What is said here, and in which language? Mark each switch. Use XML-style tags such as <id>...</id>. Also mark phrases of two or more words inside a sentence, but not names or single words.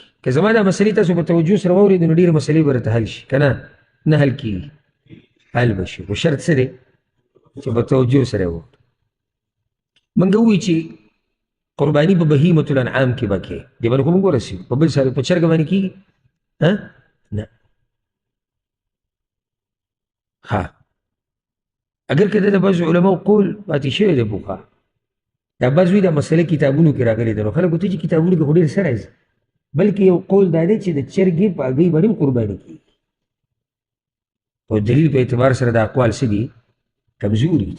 <ps>که زما دا مسلې تاسو په توجه سره واورېدو نو ډېرې مسلې به راته حل شي که نه؟ نه حل کېږي، حل به شي، خو شرط څه دی چې په توجه سره یې واورو. موږ ووایو چې قرباني په</ps> <ar>بهیمة الانعام</ar> <ps>کې به کوې، دې باندې خو موږ ورسېږو. په بل څاروي په چرګه باندې کېږي؟ نه. ها اگر که د بعضو علماو قول پاتې شوی دی پوخا، دا بعض وایي دا مسله کتابونو کې راغلې ده، نو خلک ورته چې کتابونو کې خو ډېر څه راځي، بلکې یو قول دا دی چې د چرګې په هګۍ باندې هم قرباني کېږي. او دلیل په اعتبار سره د اقوال څه دي کمزوري دي.</ps>